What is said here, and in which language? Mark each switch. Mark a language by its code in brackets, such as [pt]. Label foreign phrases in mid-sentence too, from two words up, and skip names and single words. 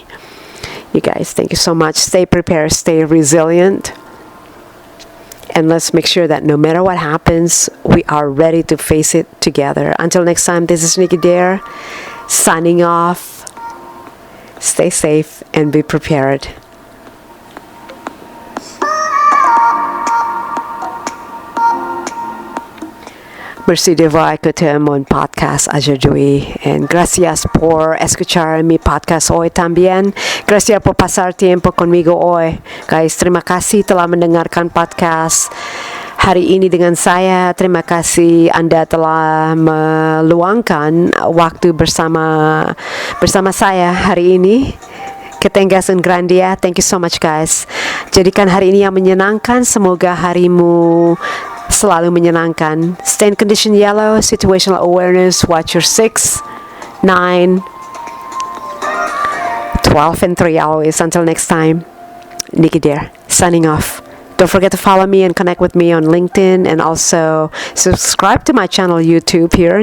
[en] You guys, thank you so much. Stay prepared, stay resilient. And let's make sure that no matter what happens, we are ready to face it together. Until next time, this is Nicky Dare, signing off. Stay safe and be prepared. [fr] Merci de voir écouter mon podcast aujourd'hui. [es] And gracias por escuchar mi podcast hoy también. Gracias por pasar tiempo conmigo hoy. [id] Guys, terima kasih telah mendengarkan podcast hari ini dengan saya. Terima kasih Anda telah meluangkan waktu bersama saya hari ini. [es] Que tengas un gran día. [en] Thank you so much, guys. [id] Jadikan hari ini yang menyenangkan. Semoga harimu selalu menyenangkan. [en] Stay in condition yellow, situational awareness, watch your 6, 9, 12, and 3 always. Until next time, Nicky Dare, signing off. Don't forget to follow me and connect with me on LinkedIn, and also subscribe to my channel YouTube here.